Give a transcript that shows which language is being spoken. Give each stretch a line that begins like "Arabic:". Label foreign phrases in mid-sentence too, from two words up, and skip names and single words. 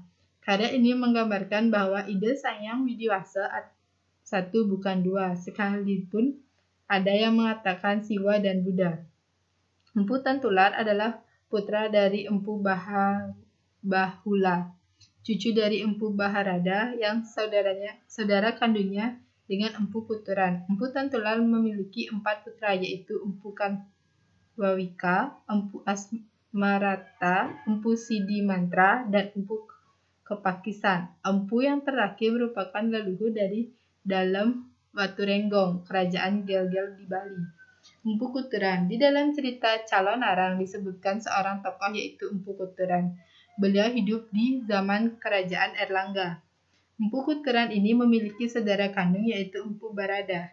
Indonesian: Karya ini menggambarkan bahwa ide Sang Hyang Widi-Wasa satu bukan dua, sekalipun ada yang mengatakan Siwa dan Buddha. Empu Tantular adalah putra dari Empu Bahula, cucu dari Empu Baharada yang saudara kandungnya dengan Empu Kuturan. Empu Tantular memiliki 4 putra yaitu Empu Wawika, Empu Asmarata, Empu Sidi Mantra, dan Empu Kepakisan. Empu yang terakhir merupakan leluhur dari dalam Waturenggong, kerajaan Gel-Gel di Bali. Empu Kuturan. Di dalam cerita Calon Arang disebutkan seorang tokoh yaitu Empu Kuturan. Beliau hidup di zaman kerajaan Erlangga. Empu Kuturan ini memiliki saudara kandung yaitu Empu Barada.